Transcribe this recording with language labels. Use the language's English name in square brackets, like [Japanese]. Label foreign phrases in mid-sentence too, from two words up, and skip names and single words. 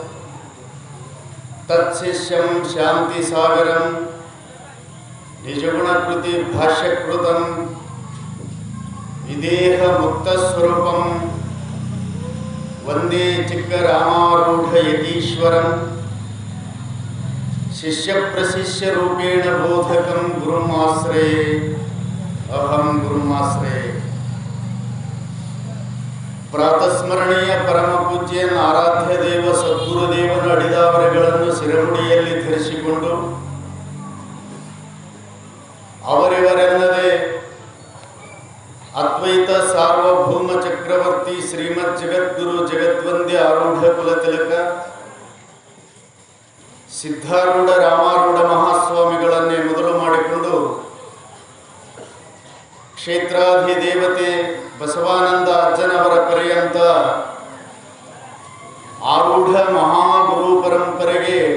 [Sanskrit] तत्शिष्यं शांतिसागरं निजगुणकृति भाष्यकृतं विदेह मुक्तस्वरूपं वंदे चिक्करामारूढ़ यतीश्वरं शिष्यप्रशिष्य रूपेण बोधकं गुरुमाश्रये अहं गुरुमाश्रये। [Kannada] ಪ್ರಾತಸ್ಮರಣೀಯ ಪರಮ ಪೂಜ್ಯ ಆರಾಧ್ಯ ದೇವ ಸದ್ಗುರುದೇವನ ಅಡಿದಾವರೆಗಳನ್ನು ಶಿರಮುಡಿಯಲ್ಲಿ ಧರಿಸಿಕೊಂಡು ಅವರಿವರೆಲ್ಲದೆ ಅದ್ವೈತ ಸಾರ್ವಭೌಮ ಚಕ್ರವರ್ತಿ ಶ್ರೀಮದ್ ಜಗದ್ಗುರು ಜಗದ್ವಂದ್ಯ ಆರೂಢ ಕುಲತಿಲಕ ಸಿದ್ಧಾರೂಢ ರಾಮಾರೂಢ ಮಹಾಸ್ವಾಮಿಗಳನ್ನೇ ಮೊದಲು ಮಾಡಿಕೊಂಡು ಕ್ಷೇತ್ರಾಧಿದೇವತೆ ಬಸವಾನಂದ ಅಜ್ಜನವರ ಪರ್ಯಂತ ಆರೂಢ ಮಹಾಗುರು ಪರಂಪರೆಗೆ